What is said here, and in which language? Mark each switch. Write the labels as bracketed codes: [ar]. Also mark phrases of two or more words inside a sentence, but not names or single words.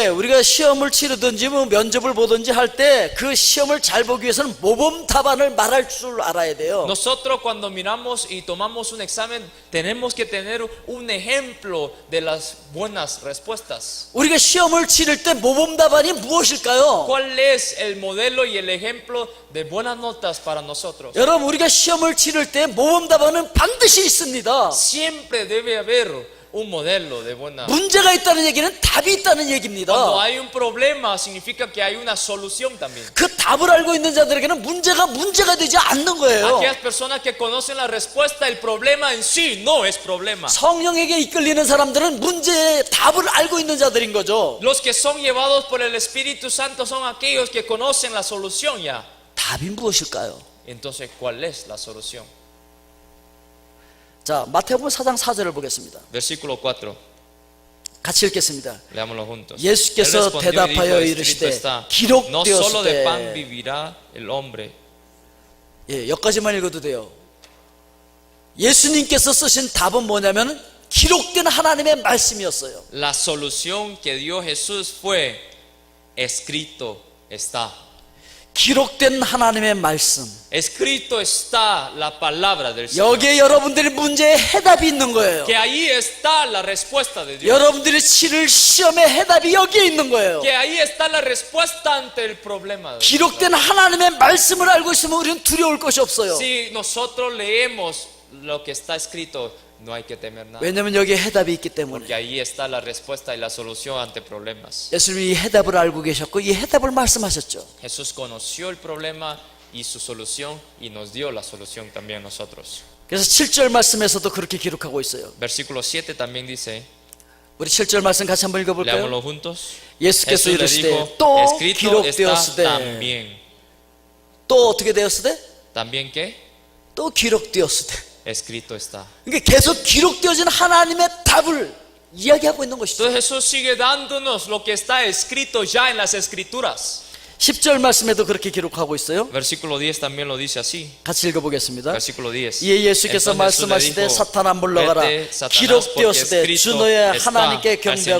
[ko] 예, 우리가 시험을 치르든지 뭐 면접을 보든지 할 때 그 시험을 잘 보기 위해서는 모범 답안을 말할 줄 알아야 돼요. [es] Nosotros cuando miramos y tomamos un examen tenemos que tener un ejemplo de las buenas respuestas. [ko] 우리가 시험을 치를 때 모범 답안이 무엇일까요? [es] ¿Cuál es el modelo y el ejemplo de buenas notas para nosotros? [ko] 여러분, 우리가 시험을 치를 때 모범 답안은 반드시 있습니다. [es] Siempre debe haber un modelo de buena. [ko] 문제가 있다는 얘기는 답이 있다는 얘기입니다. [es] Cuando hay un problema significa que hay una solución también. [ko] 그 답을 알고 있는 자들에게는 문제가 되지 않는 거예요. [es] Aquellas personas que conocen la respuesta, el problema en sí no es problema. [ko] 성령에게 이끌리는 사람들은 문제의 답을 알고 있는 자들인 거죠. [es] Los que son llevados por el Espíritu Santo son aquellos que conocen la solución ya. [ko] 답이 무엇일까요? [es] Entonces, ¿cuál es la solución? [ko] 자, 마태복음 4장 4절을 보겠습니다. [es] Versículo 4. [ko] 같이 읽겠습니다. [es] Leámoslo juntos. [ko] 예수께서 [es] Él respondió y dijo, [ko] 대답하여 [es] escrito [ko] 이르시되 [es] está, [ko] 기록되었을 [es] no solo de [ko] 때. [es] pan vivirá el hombre. [ko] 예, 여기까지만 읽어도 돼요. 예수님께서 쓰신 답은 뭐냐면 기록된 하나님의 말씀이었어요. [es] La solución que dio Jesús fue escrito está. [ko] 기록된 하나님의 말씀. [es] Escrito está la palabra del Señor. [ko] 여기에 여러분들의 문제에 해답이 있는 거예요. [es] Que ahí está la respuesta de Dios. [ko] 여러분들이 치를 시험의 해답이 여기에 있는 거예요. [es] Que ahí está la respuesta ante el problema. [ko] 기록된 하나님의 말씀을 알고 있으면 우리는 두려울 것이 없어요. [es] Si nosotros leemos lo que está escrito no hay que temer nada. [ko] 왜냐하면 여기에 해답이 있기 [es] Porque [ko] 때문에. [es] ahí está la respuesta y la solución ante problemas. [ko] 예수님이 이 해답을 알고 계셨고 이 해답을 말씀하셨죠. [es] Jesús conoció el problema y su solución y nos dio la solución también a nosotros. [ko] 그래서 7절 말씀에서도 그렇게 기록하고 있어요. [es] Versículo 7 también dice, [ko] 우리 7절 말씀 같이 한번 읽어볼까요? [es] leámoslo juntos. [ko] 예수께서 [es] Jesús le [ko] 이르시되 [es] dijo, [ko] 또 [es] escrito está [ko] 기록되었으되 [es] también. [ko] 또 어떻게 되었으되? [es] ¿También qué? [ko] 또 기록되었으되. [es] Escrito está. [ko] 그러니까 계속 기록되어진 하나님의 답을 이야기하고 있는 것이죠. [es] Entonces Jesús sigue dándonos lo que está escrito ya en las escrituras. [ko] 10절 말씀에도 그렇게 기록하고 있어요. [es] Versículo 10 también lo dice así. [ko] 같이 읽어보겠습니다. [es] Versículo 10. [ko] 이에 예수께서 [es] Entonces Jesús le [ko] 말씀하시되 [es] dijo, [ko] 사탄아 물러가라. [es] "Vete, Satanás, [ko] 기록되었으되 [es] porque [ko] 주 [es] escrito [ko] 너의 [es] está, [ko] 하나님께 [es] al [ko] 경배하고